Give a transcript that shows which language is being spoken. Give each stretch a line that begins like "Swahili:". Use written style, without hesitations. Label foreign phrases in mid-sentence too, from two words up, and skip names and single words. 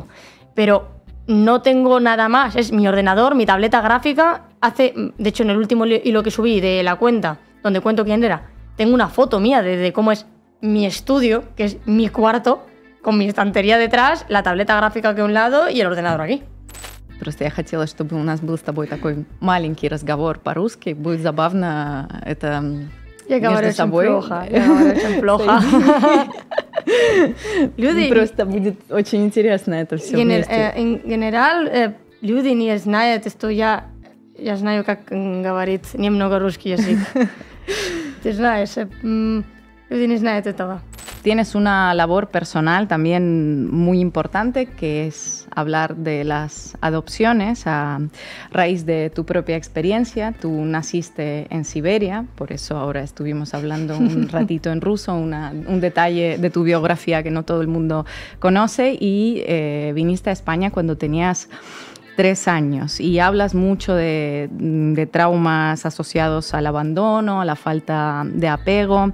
Spanish: Pero no tengo nada más, es mi ordenador, mi tableta gráfica. De hecho, en el último hilo que subí de la cuenta, donde cuento quién era, tengo una foto mía de cómo es mi estudio, que es mi cuarto, con mi estantería detrás, la tableta графика que a un lado y el ordenador aquí.
Russian: Просто я хотела, чтобы у нас был с тобой такой маленький разговор по-русски. Будет забавно это между собой. Я говорю очень плохо. Просто будет очень интересно это все вместе.
Spanish: En general,
Russian: люди не знают, что я знаю, как говорить немного русский язык. Ты знаешь, люди не знают этого.
Spanish: Tienes una labor personal también muy importante, que es hablar de las adopciones a raíz de tu propia experiencia. Tú naciste en Siberia, por eso ahora estuvimos hablando un ratito en ruso, un detalle de tu biografía que no todo el mundo conoce, y viniste a España cuando tenías 3 años y hablas mucho de traumas asociados al abandono, a la falta de apego.